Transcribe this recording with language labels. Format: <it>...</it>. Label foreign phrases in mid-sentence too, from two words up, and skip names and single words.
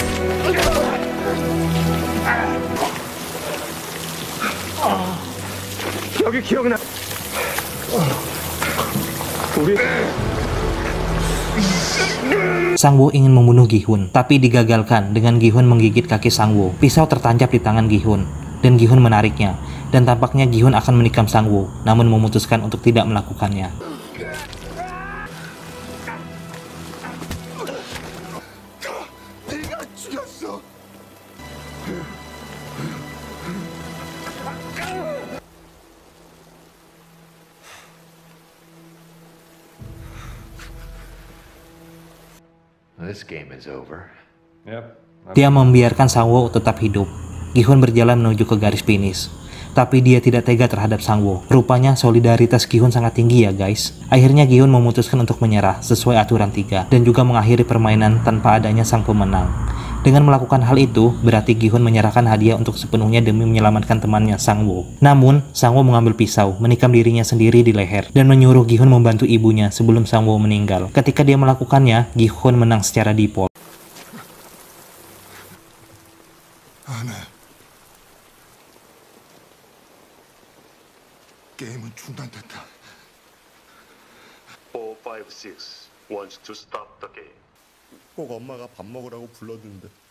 <ko>여기 기억나. 우리</ko> <id>Sangwoo ingin membunuh Gi-hun, tapi digagalkan dengan Gi-hun menggigit kaki Sangwoo. Pisau tertancap di tangan Gi-hun, dan Gi-hun menariknya. Dan tampaknya Gi-hun akan menikam Sangwoo, namun memutuskan untuk tidak melakukannya.</id> <ko>네가 죽였어.</ko> <en>This game is over. Yep.</en> <id>Dia membiarkan Sangwoo tetap hidup. Gi-hun berjalan menuju ke garis finish. Tapi dia tidak tega terhadap Sangwoo. Rupanya solidaritas Gi-hun sangat tinggi ya guys. Akhirnya Gi-hun memutuskan untuk menyerah sesuai aturan 3 dan juga mengakhiri permainan tanpa adanya sang pemenang. Dengan melakukan hal itu, berarti Gi-hun menyerahkan hadiah untuk sepenuhnya demi menyelamatkan temannya Sangwoo. Namun, Sangwoo mengambil pisau, menikam dirinya sendiri di leher, dan menyuruh Gi-hun membantu ibunya sebelum Sangwoo meninggal. Ketika dia melakukannya, Gi-hun menang secara default.</id> <ko>게임은 중단됐다.</ko> <en>456 wants to stop the game.</en> <ko>꼭 엄마가 밥 먹으라고 불러준대.</ko>